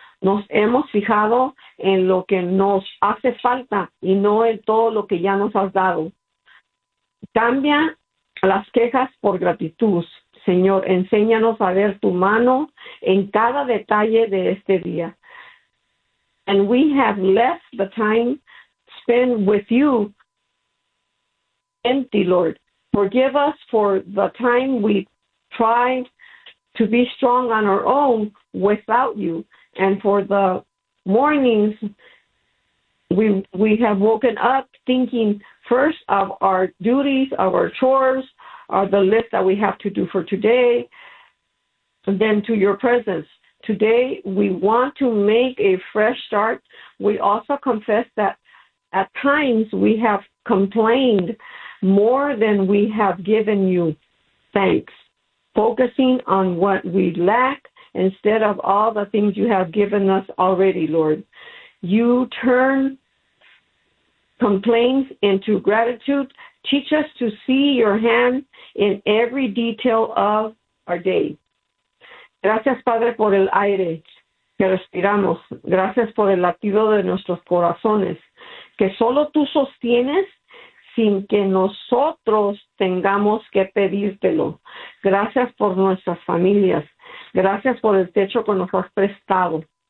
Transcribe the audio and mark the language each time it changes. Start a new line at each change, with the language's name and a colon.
Spanish: Nos hemos fijado en lo que nos hace falta y no en todo lo que ya nos has dado. Cambia las quejas por gratitud. Señor, enséñanos a ver tu mano en cada detalle de este día.
English: And we have left the time spent with you empty, Lord. Forgive us for the time we tried to be strong on our own without you. And for the mornings, we have woken up thinking first of our duties, of our chores, or the list that we have to do for today, and then to your presence. Today, we want to make a fresh start. We also confess that at times we have complained more than we have given you thanks, focusing on what we lack instead of all the things you have given us already, Lord. You turn complaints into gratitude. Teach us to see your hand in every detail of our day.
Spanish: Gracias, Padre, por el aire que respiramos. Gracias por el latido de nuestros corazones, que solo tú sostienes sin que nosotros tengamos que pedírtelo. Gracias por nuestras familias. Gracias por el techo que nos has prestado.